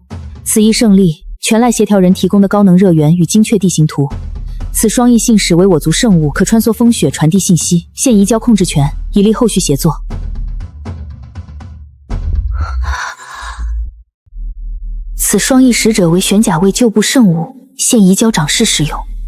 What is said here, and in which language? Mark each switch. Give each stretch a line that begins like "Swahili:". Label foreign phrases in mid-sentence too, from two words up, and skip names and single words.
Chinese: 此一胜利，全赖协调人提供的高能热源与精確地形圖。此雙翼信使為我族聖物，可穿梭風雪傳遞信息，現移交控制權，以利後續協作。此雙翼使者為玄甲衛舊部聖物，現移交長士使用。